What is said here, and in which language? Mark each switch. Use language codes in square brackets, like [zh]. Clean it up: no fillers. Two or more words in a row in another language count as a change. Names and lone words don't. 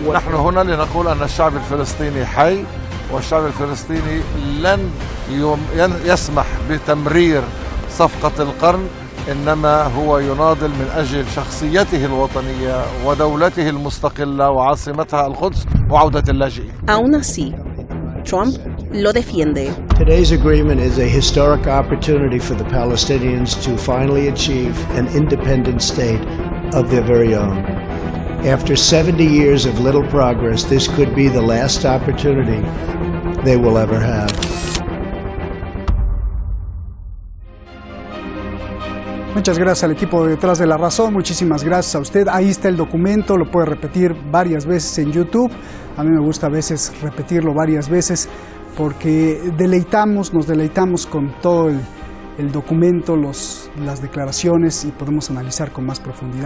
[ar] ونحن هنا لنقول أن الشعب الفلسطيني حي، والشعب الفلسطيني لن يسمح بتمرير صفقة القرن، إنما هو يناضل من أجل شخصيته الوطنية ودولته المستقلة وعاصمتها القدس وعودة اللاجئين. [es] Aún así, Trump lo defiende. [en] Today's agreement is a historic opportunity for the Palestinians to finally achieve an independent state of their very own. After 70 years of little progress, this could be the last opportunity they will ever have. [es] Muchas gracias al equipo de Detrás de la Razón, muchísimas gracias a usted. Ahí está el documento, lo puede repetir varias veces en YouTube. A mí me gusta a veces repetirlo varias veces porque nos deleitamos con todo el documento, los las declaraciones y podemos analizar con más profundidad.